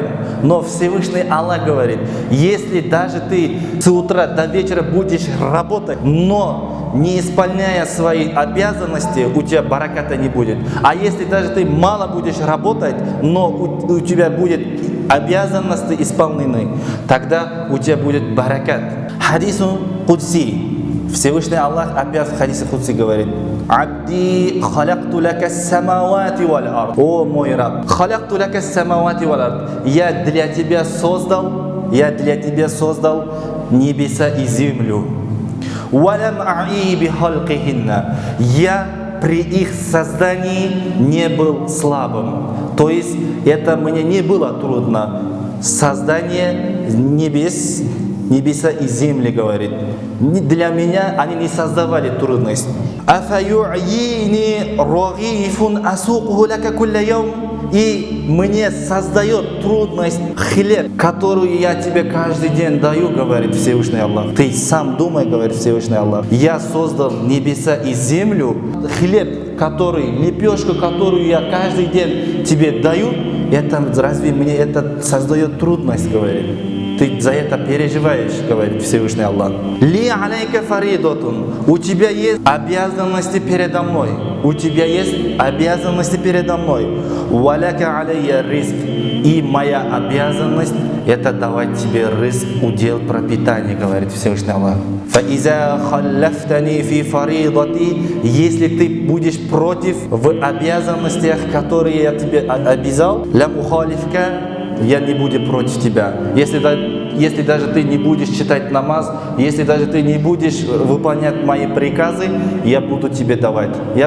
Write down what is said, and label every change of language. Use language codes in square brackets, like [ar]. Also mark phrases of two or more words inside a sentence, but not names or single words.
[ru] Но Всевышний Аллах говорит: если даже ты с утра до вечера будешь работать, но не исполняя свои обязанности, у тебя бараката не будет. А если даже ты мало будешь работать, но у тебя будет обязанности исполнены, тогда у тебя будет баракат. [ar] حديث قدسي. [ru] Всевышний Аллах опять в хадисе Кудси говорит: [ar] «عبدي خلقت لك السماوات والأرض». [ru] О мой раб, [ar] خلقت لك السماوات والأرض. [ru] Я для тебя создал небеса и землю. [ar] ولم أعي بخلقهن. [ru] Я при их создании не был слабым. То есть это мне не было трудно. Создание небеса и земли, говорит. Для меня они не создавали трудность. [ar] أفيعييني رغيف أسوقه لك كل يوم. [ru] И мне создает трудность хлеб, которую я тебе каждый день даю, говорит Всевышний Аллах. Ты сам думай, говорит Всевышний Аллах. Я создал небеса и землю, хлеб, лепешку, которую я каждый день тебе даю, это разве мне это создает трудность, говорит? Ты за это переживаешь, говорит Всевышний Аллах. [ar] لي عليك فريضة. [ru] У тебя есть обязанности передо мной. У тебя есть обязанности передо мной. [ar] ولك علي رزق. [ru] И моя обязанность это давать тебе риск, удел, пропитание, говорит Всевышний Аллах. [ar] فإذا خالفتني في فريضتي. [ru] Если ты будешь против в обязанностях, которые я тебе обязал, [ar] لم أخالفك, [ru] я не буду против тебя. Если даже ты не будешь читать намаз, если даже ты не будешь выполнять мои приказы, я буду тебе давать.